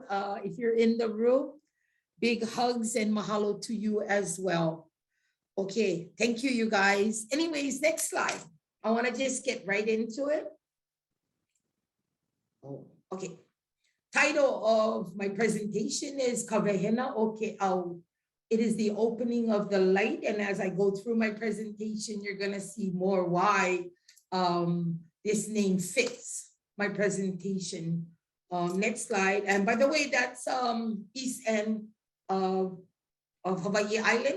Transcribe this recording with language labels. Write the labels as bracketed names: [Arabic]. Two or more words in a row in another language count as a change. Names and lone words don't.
[English] If you're in the room, big hugs and mahalo to you as well. Okay, thank you, you guys. Anyways, next slide. I want to just get right into it. Oh, okay. Title of my presentation is [Hawaiian] Ka wehena o ke au. [English] It is the opening of the light. And as I go through my presentation, you're going to see more why this name fits my presentation. Next slide. And by the way, that's east end of Hawaii Island.